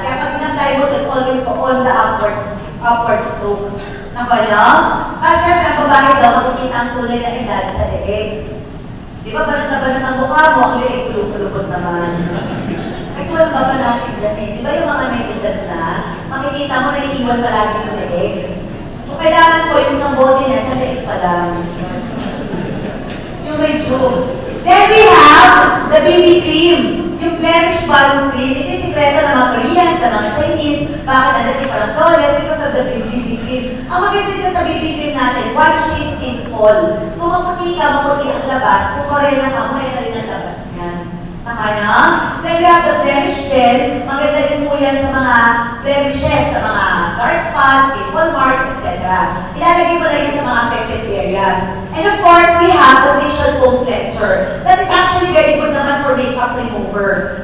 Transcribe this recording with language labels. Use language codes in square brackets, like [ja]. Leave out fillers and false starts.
[tl] Kaya pag in-apply mo, [en] it's always on the upward stroke. [tl] Nakala? Kasi syempre, ang babae daw, makikita ang kulay na edad sa leeg. Di ba balat na balat ang mukha mo, ang leeg, kulukot naman. Kasi walang baba natin dyan eh. Di ba yung mga may edad na, makikita mo na iiwan palagi yung leeg. So, kailangan ko yung isang body niya sa leeg pa lang. Yung Reju. [en] Then we have the BB cream. Yung blemish balm cream. [tl] Ito yung sikreto ng mga Koreans, ng mga Chinese. Bakit nandati parang flawless? [en] Because of the BB cream. [tl] Ang maganda siya sa BB cream natin, [en] one sheet fits all. [tl] Kung maputi ka, maputi ang labas. Kung Korean na ka, Korean na rin ang labas niya. Nakanya? [en] Then we have the blemish gel. [tl] Maganda din po yan sa mga blemishes, [en] sa mga dark spots, pimple marks, etc. [tl] Ilalagay mo lang yan sa mga affected areas. [en] And of course, we have the facial foam cleanser. That is actually very good naman for makeup remover.